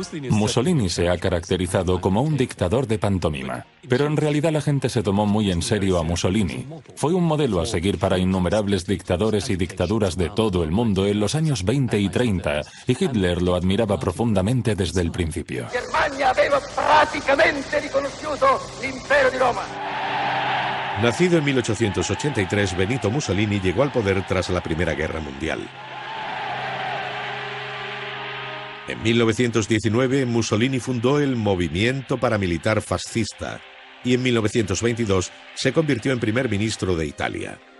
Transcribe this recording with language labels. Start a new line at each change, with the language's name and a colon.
Spanish: Mussolini se ha caracterizado como un dictador de pantomima, pero en realidad la gente se tomó muy en serio a Mussolini. Fue un modelo a seguir para innumerables dictadores y dictaduras de todo el mundo en los años 20 y 30, y Hitler lo admiraba profundamente desde el principio.
Italian: Germania aveva praticamente riconosciuto l'impero di Roma.
Spanish: Nacido en 1883, Benito Mussolini llegó al poder tras la Primera Guerra Mundial. En 1919, Mussolini fundó el movimiento paramilitar fascista y en 1922 se convirtió en primer ministro de Italia.